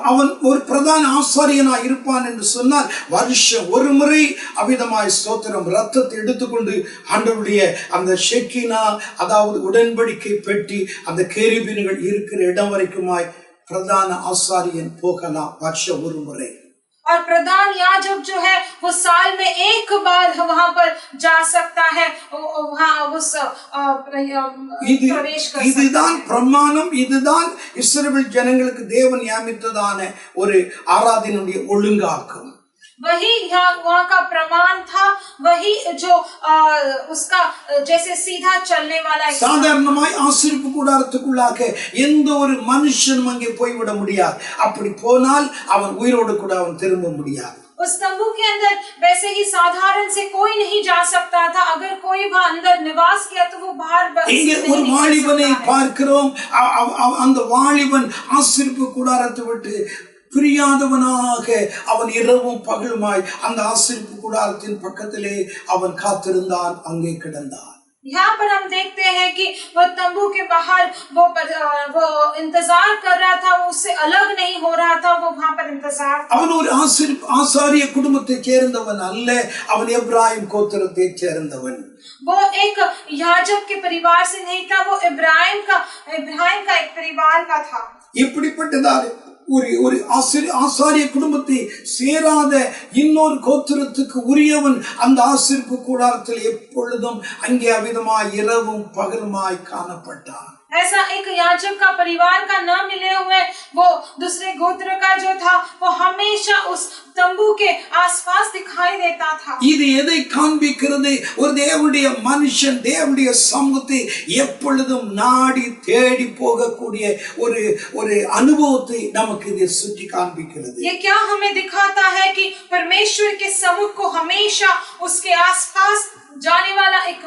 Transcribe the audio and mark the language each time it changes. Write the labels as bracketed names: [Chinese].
[Tamil] அவன் ஒரு பிரதான ஆசாரியனா இருப்பான் என்று சொன்னால் வருஷம் ஒரு முறை அவிதமாய் ஸ்தோத்திரம் ரத்தத்தை எடுத்துக்கொண்டு ஆண்டவருடைய அந்த ஷெக்கினா அதாவது உடன்படிக்கை பெட்டி அந்த கேருபீன்கள் இருக்கிற இடம் வரைக்குமாய் பிரதான ஆசாரியன் போகலாம் வருஷம் ஒரு முறை. [Hindi] और प्रधान याजक जो है वो साल में एक बार वहां पर जा सकता है, वहां उस प्रवेश कर सकता है। [Tamil] இதுதான் பிரமாணம், இதுதான் இஸ்ரவேல் ஜனங்களுக்கு தேவன் நியமித்ததான ஒரு ஆராதனையுடைய ஒழுங்காகும். [Hindi] वही वहाँ का प्रमाण था, वही जो उसका जैसे सीधा चलने वाला। [Tamil] சாதாரணமாய் ஆசரிப்பு கூடாரத்துக்குள்ளாக எந்த ஒரு மனுஷனும் அங்கே போய்விட முடியாது. அப்படி போனால் அவன் உயிரோடு கூட அவன் திரும்ப முடியாது. [Hindi] उस तंबू के अंदर वैसे ही साधारण से कोई नहीं जा सकता था। अगर कोई वहां अंदर निवास किया तो वो बाहर [Tamil] இங்கே ஒரு வாலிபனை பார்க்கிறோம். அந்த வாலிபன் ஆசரிப்பு கூடாரத்தை விட்டு பிரியாதவனாக அவன் இரவும் பகலுமாய் அந்த ஆசரிப்பு கூடாரத்தின் பக்கத்திலே அவன் காத்திருந்தான், அங்கே கிடந்தான். [Hindi] यहाँ पर हम देखते हैं कि वो तंबू के बाहर वो इंतजार कर रहा था, वो उससे अलग नहीं हो रहा था, वो वहां पर इंतजार था। [Tamil] அவன் ஒரு ஆசாரிய குடும்பத்தை சேர்ந்தவன் அல்ல, அவன் எப்ராயிம் கோத்திரத்தை சேர்ந்தவன். [Hindi] वो एक याजक के परिवार से नहीं था, वो इब्राहिम का एक परिवार का था। [Tamil] இப்படிப்பட்டதால் ஒரு ஆசாரிய குடும்பத்தை சேராத இன்னொரு கோத்திரத்துக்கு உரியவன் அந்த ஆசரிப்பு கூடாரத்தில் எப்பொழுதும் அங்கே அவிதமாய் இரவும் பகலுமாய் காணப்பட்டான். [Hindi] ऐसा एक याजक का परिवार का न मिले हुए वो दूसरे गोत्र का जो था वो हमेशा उस तंबू के आसपास दिखाई देता था। [Tamil] இது எதை காண்பிக்கிறது? ஒரு தேவனுடைய மனுஷன் தேவனுடைய சமூகத்தை எப்பொழுதும் நாடி தேடி போகக்கூடிய ஒரு அனுபவத்தை நமக்கு இது சுட்டி காண்பிக்கிறது. [Hindi] ये क्या हमें दिखाता है कि परमेश्वर के समुख को हमेशा उसके आसपास जाने वाला